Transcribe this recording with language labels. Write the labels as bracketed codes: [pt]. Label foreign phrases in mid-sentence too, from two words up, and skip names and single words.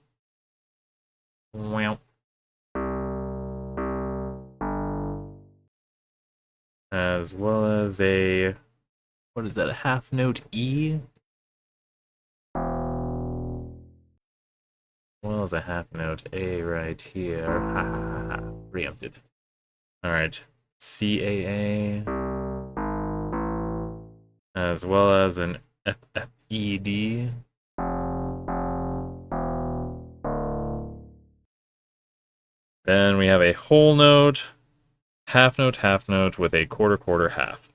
[en] Wow. as well as a, what is that, a half note E? Well as a half note A right here. Ha ha ha ha. Preempted. Alright. CAA. As well as an FFED. Then we have a whole note, half note with a quarter half.